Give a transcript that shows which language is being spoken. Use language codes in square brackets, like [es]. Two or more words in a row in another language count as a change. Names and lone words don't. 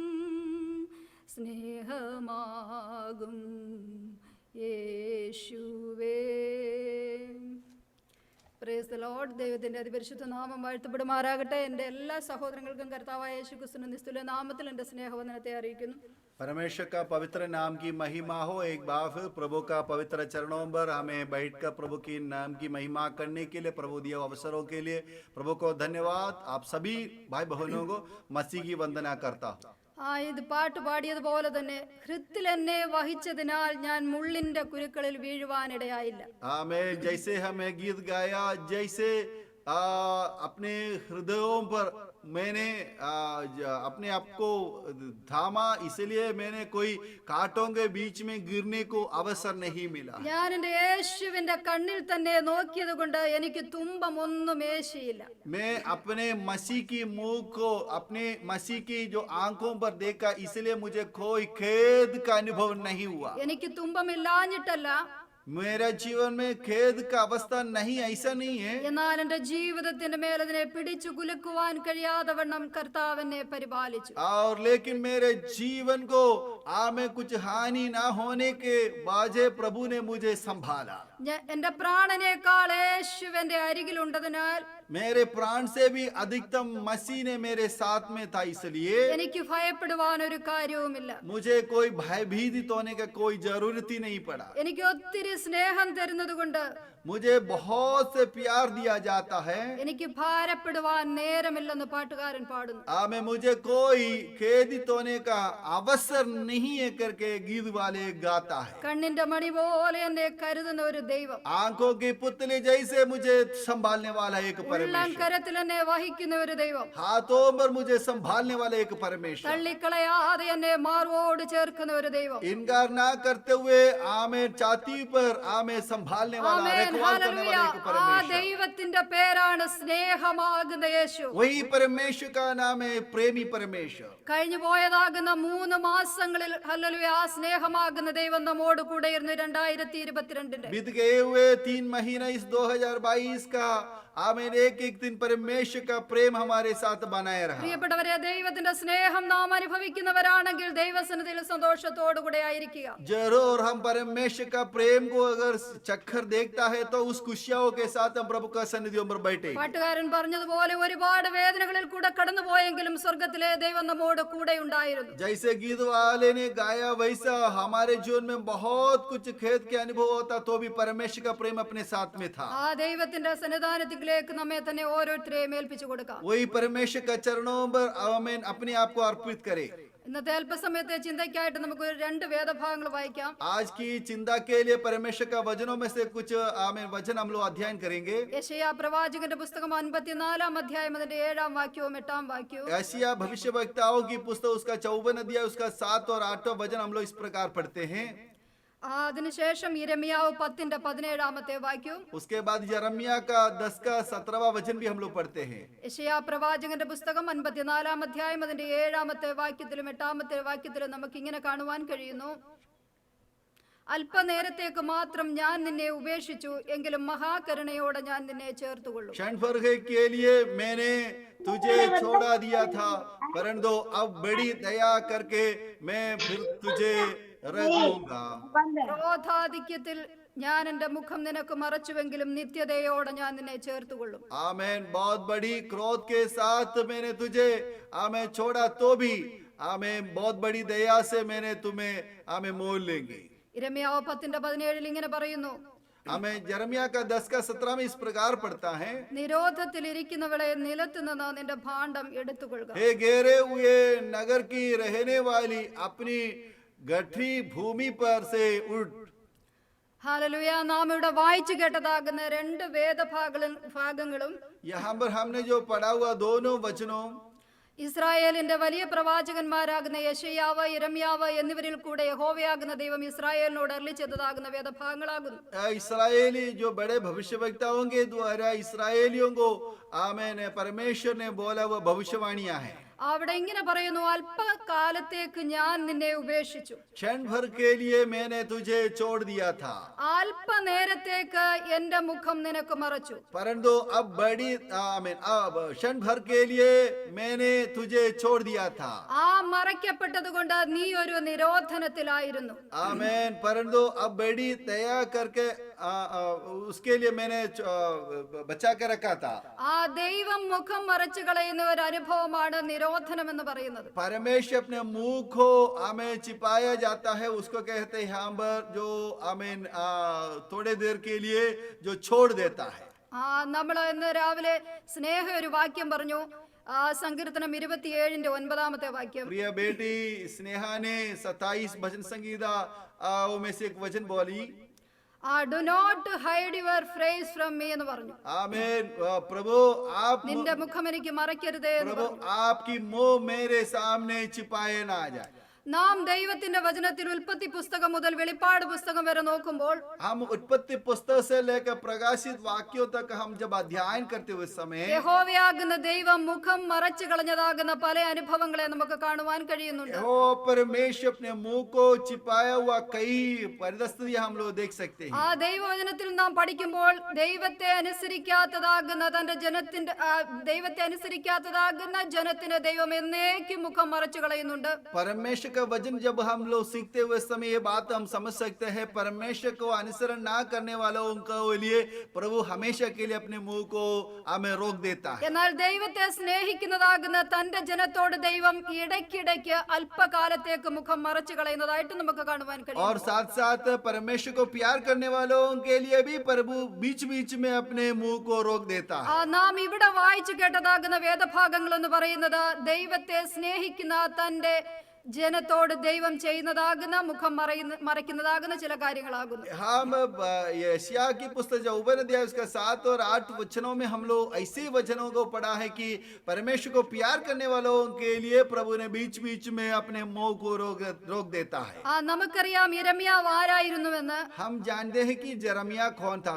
[ml] സ്നേഹമാകും യേശുവേ. [en] Praise the Lord. [ml] ദൈവത്തിൻ്റെ അതിപരിശുദ്ധ നാമം വാഴ്ത്തപ്പെടുമാറാകട്ടെ. എൻ്റെ എല്ലാ സഹോദരങ്ങൾക്കും കർത്താവായ യേശു ക്രിസ്തുവിന്റെ നിസ്തുല്യ നാമത്തിൽ എൻ്റെ സ്നേഹവന്ദനത്തെ അറിയിക്കുന്നു. [hi] परमेश्वर का पवित्र नाम की महिमा हो। एक बार फिर प्रभु का पवित्र चरणों पर हमें बैठकर प्रभु की नाम की महिमा करने के लिए, प्रभु दिए अवसरों के लिए प्रभु को धन्यवाद। आप सभी भाई बहनों को मसीह की वंदना करता हूँ। [ml] ഇത് പാട്ട് പാടിയതുപോലെ തന്നെ ഹൃത്തിൽ എന്നെ വഹിച്ചതിനാൽ ഞാൻ മുള്ളിന്റെ കുരുക്കളിൽ വീഴുവാനിടയായില്ല. [hi] आमेन। जैसे हमें गीत गाया, जैसे अपने हृदयों पर मैंने अपने आप को थामा, इसलिए मैंने कोई कांटों के बीच में गिरने को अवसर नहीं मिला। [ml] ഞാൻ എൻ്റെ യേശുവിന്റെ കണ്ണിൽ തന്നെ നോക്കിയത് കൊണ്ട് എനിക്ക് തുമ്പമൊന്നും ഏശിയില്ല. [hi] मैं अपने मसीह की मुंह को, अपने मसीह की जो आंखों पर देखा, इसलिए मुझे कोई खेद का अनुभव नहीं हुआ। [ml] എനിക്ക് തുമ്പമില്ലാഞ്ഞിട്ടല്ല, [hi] मेरा जीवन में खेद का अवस्था नहीं, ऐसा नहीं है। [ml] എന്നാൽ എൻ്റെ ജീവിതത്തിന്റെ മേൽ അതിനെ പിടിച്ചു കുലുക്കുവാൻ കഴിയാതെ വണ്ണം കർത്താവ് എന്നെ പരിപാലിച്ചു. [hi] और लेकिन मेरे जीवन को में कुछ हानि ना होने के बाजे प्रभु ने मुझे संभाला। [ml] എൻ്റെ പ്രാണനേക്കാൾ യേശുവിന്റെ അരികിലുണ്ടതിനാൽ, [hi] मेरे प्राण से भी अधिकतम मसीह ने मेरे साथ में था, इसलिए [ml] എനിക്ക് ഭയപ്പെടുവാൻ ഒരു കാര്യവുമില്ല. [hi] मुझे कोई भयभीत होने का कोई जरूरत ही नहीं पड़ा। [ml] എനിക്ക് ഒത്തിരി സ്നേഹം തരുന്നത് കൊണ്ട്, [hi] मुझे बहुत से प्यार दिया जाता है, [ml] എനിക്ക് ഭാരപ്പെടുവാൻ നേരമില്ലെന്ന് പാട്ടുകാരൻ പാടുന്നു. [hi] में मुझे कोई खेदित होने का अवसर नहीं है करके गीत वाले गाता है। [ml] കണ്ണിന്റെ മണി പോലെ എന്നെ കരുതുന്ന ഒരു ദൈവം, [hi] आंखों की पुतली जैसे मुझे संभालने वाला एक परमेश्वर, [ml] കരത്തിൽ എന്നെ വഹിക്കുന്ന ഒരു ദൈവം, [hi] हाथों पर मुझे संभालने वाला एक परमेश्वर, [ml] തള്ളിക്കളയാതെ എന്നെ മാർവോട് ചേർക്കുന്ന ഒരു ദൈവം. [hi] इनकार ना करते हुए आमे छाती पर आमे संभालने वाला, रखवाल करने वाला एक [ml] ആ [hi] परमेश्वर। [ml] ദൈവത്തിന്റെ പേരാണ് സ്നേഹമാകുന്ന യേശു. [hi] वही परमेश्वर का नाम है प्रेमी परमेश्वर। [ml] കഴിഞ്ഞു പോയതാകുന്ന 3 മാസങ്ങളിൽ ഹല്ലേലൂയ ആ സ്നേഹമാകുന്ന ദൈവം നമ്മോട് കൂടെ ഇരുന്ന് 2022 [hi] बीत गए हुए 3 महीना इस 2022 का आमीन, एक एक दिन परमेश्वर का प्रेम हमारे साथ बनाए रहा। [ml] പ്രിയപ്പെട്ടവരെ, ദൈവത്തിന്റെ സ്നേഹം നാം അനുഭവിക്കുന്നവരാണെങ്കിൽ ദൈവസന്നിധിയിൽ സന്തോഷത്തോടു കൂടെ ആയിരിക്കുക. [hi] जरूर हम परमेश्वर का प्रेम को अगर चक्कर देखता है तो उस खुशियों के साथ हम प्रभु का सन्निधियों पर बैठे। [ml] പാട്ടുകാരൻ പറഞ്ഞതുപോലെ ഒരുപാട് വേദനകളിൽ കൂടെ കടന്നുപോയെങ്കിലും സ്വർഗത്തിലെ ദൈവം നമ്മോട് കൂടെ ഉണ്ടായിരുന്നു. [hi] जैसे गीत वाले ने गाया, वैसा हमारे जीवन में बहुत कुछ खेद के अनुभव होता तो भी परमेश्वर का प्रेम अपने साथ में था। [ml] ആ ദൈവത്തിന്റെ സന്നിധാനത്തിലേക്ക് നമ്മെ തന്നെ ഓരോരുത്തരെയും ഏൽപ്പിച്ചു കൊടുക്കാം. [hi] वही परमेश्वर का चरणों पर आमीन अपने आप को अर्पित करे। [ml] ഇന്നത്തെ അല്പസമയത്തെ ചിന്തയ്ക്കായിട്ട് നമുക്ക് ഒരു 2 വേദഭാഗങ്ങൾ വായിക്കാം. [hi] आज की चिंता के लिए परमेश्वर का वचनों में से कुछ आमेन वचन हम लोग अध्ययन करेंगे. [ml] യെശയ്യാ പ്രവാചകന്റെ പുസ്തകം 54 അധ്യായം അതിന്റെ 7 വാക്യവും 8 വാക്യവും. [hi] एशिया भविष्यवक्ताओं की पुस्तक उसका 54 अध्याय उसका 7 और 8 वचन हम लोग इस प्रकार पढ़ते हैं. [ml] അതിനുശേഷം യിരെമ്യാവ് 10ന്റെ 17 വാക്യവും. [hi] उसके बाद यिर्मयाह का 10 का 17वां वचन भी हम लोग पढ़ते हैं. [ml] യെശയ്യാ പ്രവാചകന്റെ പുസ്തകം 54 അധ്യായം അതിന്റെ 7 വാക്യത്തിലും 8 വാക്യത്തിലും നമുക്ക് ഇങ്ങനെ കാണുവാൻ കഴിയുന്നു. അല്പനേരത്തേക്ക് മാത്രം ഞാൻ നിന്നെ ഉപേക്ഷിച്ചു, എങ്കിലും മഹാകരുണയോടെ ഞാൻ നിന്നെ ചേർത്തുകൊള്ളും. [hi] क्षण भर के लिए मैंने तुझे छोड़ा दिया था, परंतु अब बड़ी दया करके मैं फिर तुझे रखूंगा. [ml] ക്രോധാധിക്യത്തിൽ ഞാൻ എന്റെ മുഖം നിനക്ക് മറച്ചുവെങ്കിലും നിത്യതയോടെ ഞാൻ നിന്നെ ചേർത്തുകൊള്ളും. [hi] आमेन. बहुत बड़ी क्रोध के साथ मैंने तुझे आमेन छोड़ा तो भी आमेन बहुत बड़ी दया से मैंने तुम्हें आमेन मोल लेंगे. [ml] യിരെമ്യാവ് 10ന്റെ 17 ഇങ്ങനെ പറയുന്നു. [hi] हमें यिर्मयाह का 10 का 17 में इस प्रकार पढ़ता है. [ml] നിരോധത്തിൽ ഇരിക്കുന്നവളെ നിലത്ത് നിന്ന് നിന്റെ ഭാണ്ഡം എടുത്തുകൊള്ളുക. [hi] हे घेरे हुए नगर की रहने वाली अपनी गठरी भूमि पर से उठ. [ml] ഹല്ലേലൂയ. നാം ഇവിടെ വായിച്ചു കേട്ടതാകുന്ന 2 വേദഭാഗങ്ങളും [hi] यहाँ पर हमने जो पढ़ा हुआ दोनों वचनों [ml] ഇസ്രായേലിന്റെ വലിയ പ്രവാചകന്മാരാകുന്ന യെശയ്യാവ്, യിരെമ്യാവ് എന്നിവരിൽ കൂടെ യഹോവയാകുന്ന ദൈവം ഇസ്രായേലിനോട് അരുളിച്ചെയ്തതാകുന്ന വേദഭാഗങ്ങളാകുന്നു. [hi] इस्राएली जो बड़े भविष्यवक्ताओं के द्वारा इस्राएलियों को आमेन परमेश्वर ने बोला वो भविष्यवाणियां हैं. [ml] അവിടെ ഇങ്ങനെ പറയുന്നു, അല്പകാലത്തേക്ക് ഞാൻ നിന്നെ ഉപേക്ഷിച്ചു. [hi] क्षण भर के लिए मैंने तुझे छोड़ दिया था, [ml] അല്പനേരത്തേക്ക് എന്റെ മുഖം നിനക്ക് മറച്ചു. [hi] परंतु अब बड़ी आमेन अब क्षण भर के लिए मैंने तुझे छोड़ दिया था. [ml] ആ മറയ്ക്കപ്പെട്ടത് കൊണ്ട് നീ ഒരു നിരോധനത്തിലായിരുന്നു. [hi] आमेन. परंतु अब बड़ी दया करके उसके लिए मैंने बचा के रखा था. [ml] ആ ദൈവം മുഖം മറച്ചു കളയുന്ന ഒരു അനുഭവമാണ് നിരോധനം എന്ന് പറയുന്നത്. [hi] परमेश्वर अपने मुंह को हमें छिपाया जाता है, उसको कहते हैं यहाँ पर जो आमीन थोड़े देर के लिए जो छोड़ देता है. [ml] നമ്മൾ ഇന്ന് രാവിലെ സ്നേഹ ഒരു വാക്യം പറഞ്ഞു. സങ്കീർത്തനം 27ന്റെ 9 വാക്യം. [hi] प्रिय बेटी स्नेहा ने 27 भजन संगीता में से एक वचन बोली. [en] do not hide your face from me [ml] എന്ന് പറഞ്ഞു. [hi] आमीन. प्रभु आप [ml] നിന്റെ മുഖം എനിക്ക് മറയ്ക്കരുതേ എന്ന് [hi] प्रभु [ml] പറഞ്ഞു. [hi] आपकी मुंह मेरे सामने छिपाए ना जाए. [ml] നാം ദൈവത്തിന്റെ വചനത്തിൽ ഉൽപ്പത്തി പുസ്തകം മുതൽ വെളിപ്പാട് പുസ്തകം വരെ നോക്കുമ്പോൾ [hi] हम उत्पत्ति पुस्तक से लेकर प्रकाशित वाक्यों तक हम जब अध्ययन करते हुए समय [ml] യഹോവയാകുന്ന ദൈവം മുഖം മറച്ചു കളഞ്ഞതാകുന്ന പല അനുഭവങ്ങളെ നമുക്ക് കാണുവാൻ കഴിയുന്നുണ്ട്. [hi] ओ परमेश्वर अपने मुंह को छिपाया हुआ कई परिस्थितियां हम लोग देख सकते हैं. [ml] ആ ദൈവവചനത്തിൽ നാം പഠിക്കുമ്പോൾ ദൈവത്തെ അനുസരിക്കാത്തതാകുന്ന ജനത്തിന് ദൈവം എന്നേക്കും മുഖം മറച്ചു കളയുന്നുണ്ട്. [hi] परमेश्वर का वचन जब हम लोग सीखते हुए समय ये बात हम समझ सकते हैं, परमेश्वर को अनुसरण ना करने वालों के लिए प्रभु हमेशा के लिए अपने मुंह को हमें रोक देता है. [ml] എന്നാൽ ദൈവത്തെ സ്നേഹിക്കുന്നതാകുന്ന തന്റെ ജനത്തോട് ദൈവം ഇടയ്ക്കിടയ്ക്ക് അല്പകാലത്തേക്ക് മുഖം മറച്ചു കളയുന്നതായിട്ട് നമുക്ക് കാണുവാൻ കഴിയും. [hi] और साथ साथ परमेश्वर को प्यार करने वालों के लिए भी प्रभु बीच बीच में अपने मुंह को रोक देता है. [ml] നാം ഇവിടെ വായിച്ചു കേട്ടതാകുന്ന വേദഭാഗങ്ങൾ എന്ന് പറയുന്നത് ദൈവത്തെ സ്നേഹിക്കുന്ന തന്റെ ജനത്തോട് ദൈവം ചെയ്യുന്നതാകുന്ന മുഖം മറയ്ക്കുന്നതാകുന്ന ചില കാര്യങ്ങളാകുന്നു. [hi] हम यशायाह की पुस्तक जो अध्याय उसका 7 और 8 वचनों में हम लोग ऐसे वचनों को पढ़ा है कि परमेश्वर को प्यार करने वालों के लिए प्रभु ने बीच बीच में अपने मुंह को रोक देता है. [ml] നമുക്കറിയാം യിരെമ്യാവ് ആരായിരുന്നുവെന്ന്. [hi] हम जानते हैं कि यिर्मयाह कौन था.